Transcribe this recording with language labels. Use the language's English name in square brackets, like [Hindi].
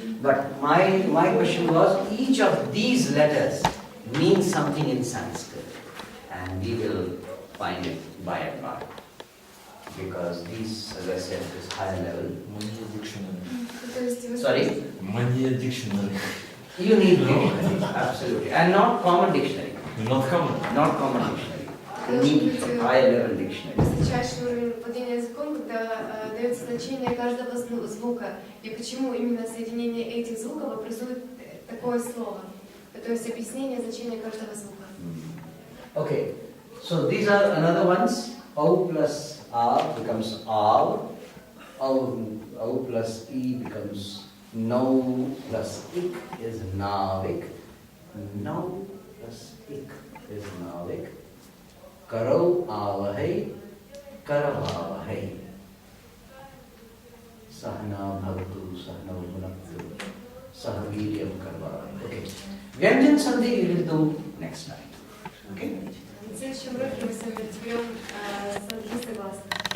[English] But my question was, each of these letters means something in Sanskrit, and we will find it by and by. Because these, as I said, is higher level. Mania dictionary. Sorry? Mania dictionary. You need dictionary, absolutely. And not common dictionary. Not common. Not common dictionary. You need higher level dictionary. [Russian] Высочайший уровень владения языком, когда дается значение каждого звука, и почему именно соединение этих звуков образует такое слово. То есть объяснение значения каждого звука. [English] Okay, so these are another ones. O plus R becomes R, Au plus E becomes no plus ik is navik. No plus ik is navik. Karo avahai, karavavahai. [Sanskrit] Sahna bhavatu, sahna bhunaktu, sahaviryam karvavahai. [English] Okay. Vyanjan Sandhi we will do next night. Okay? [Russian] В следующем уроке мы с вами разберем сандхи согласных.